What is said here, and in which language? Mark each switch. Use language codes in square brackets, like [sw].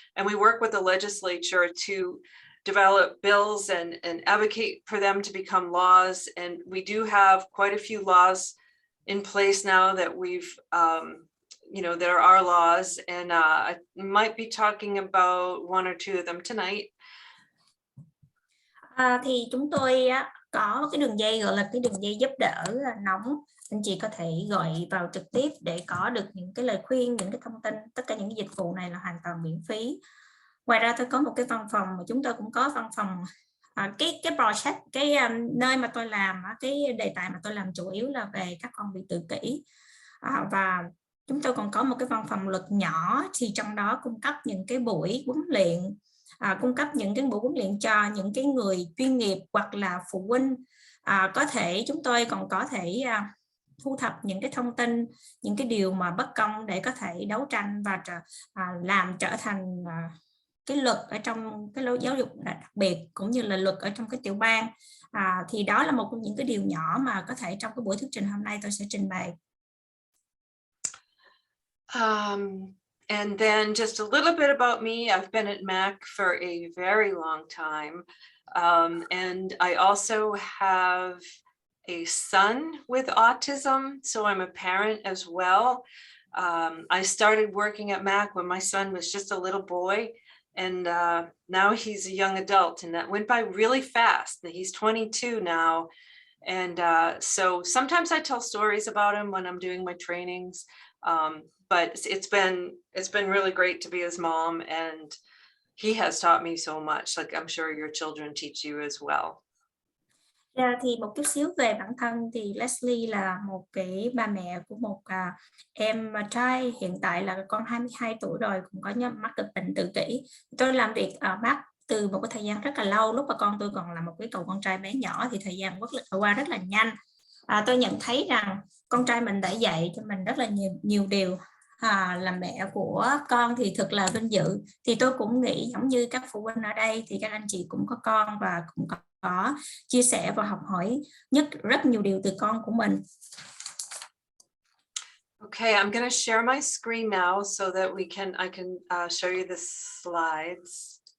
[en] And we work with the legislature to develop bills and advocate for them to become laws. And we do have quite a few laws in place now that we've, that are our laws, and I might be talking about one or two of them tonight. [vi] Thì chúng tôi có cái đường dây gọi là cái đường dây giúp đỡ nóng. Anh chị có thể gọi vào trực tiếp để có được những cái lời khuyên, những cái thông tin. Tất cả những cái dịch vụ này là hoàn toàn miễn phí. Ngoài ra tôi có một cái văn phòng, mà chúng tôi cũng có văn phòng. Cái project, cái nơi mà tôi làm, cái đề tài mà tôi làm chủ yếu là về các con bị tự kỷ, và chúng tôi còn có một cái văn phòng luật nhỏ, thì trong đó cung cấp những cái buổi huấn luyện cung cấp những cái buổi huấn luyện cho những cái người chuyên nghiệp hoặc là phụ huynh. Có thể chúng tôi còn có thể thu thập những cái thông tin, những cái điều mà bất công để có thể đấu tranh và làm trở thành cái luật ở trong cái giáo dục đặc biệt cũng như là luật ở trong cái tiểu bang. Thì đó là một trong những cái điều nhỏ mà có thể trong cái buổi thuyết trình hôm nay tôi sẽ trình bày. [en] And then just a little bit about me. I've been at Mac for a very long time. And I also have a son with autism, so I'm a parent as well. I started working at Mac when my son was just a little boy, and now he's a young adult, and that went by really fast. He's 22 now, and so sometimes I tell stories about him when I'm doing my trainings, but it's been really great to be his mom, and he has taught me so much, like I'm sure your children teach you as well. [vi] Thì một chút xíu về bản thân thì Leslie là một cái bà mẹ của một em trai, hiện tại là con 22 tuổi rồi, cũng có mắc được bệnh tự kỷ. Tôi làm việc ở Mac từ một cái thời gian rất là lâu, lúc mà con tôi còn là một cái cậu con trai bé nhỏ thì thời gian qua rất là nhanh. Tôi nhận thấy rằng con trai mình đã dạy cho mình rất là nhiều điều. Làm mẹ của con thì thật là vinh dự. Thì tôi cũng nghĩ giống như các phụ huynh ở đây thì các anh chị cũng có con và cũng có chia sẻ và học hỏi rất nhiều điều từ con của mình. [en] Okay, I'm going to share my screen now so that I can show you the slides.